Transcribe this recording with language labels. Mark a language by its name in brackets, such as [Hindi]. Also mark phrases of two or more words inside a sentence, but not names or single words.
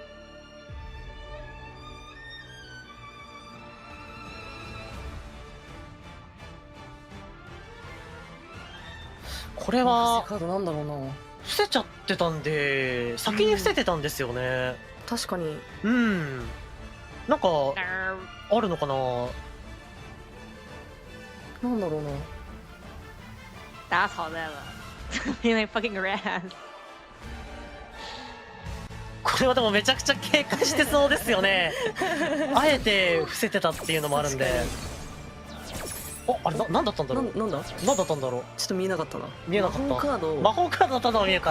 [Japanese] これはカードなんだろうな。伏せちゃってたんで、先に伏せてたんですよね。確かに。うん。なんかあるのかな。なんだろうな。打草在了 ，being like fucking rad。これはでもめちゃくちゃ警戒してそうですよね。あえて伏せてたっていうのもあるんで。お、あれなんだったんだろう。なんだったんだろう。ちょっと見えなかったな。見えなかった。魔法カード。魔法カードだったのは見えた。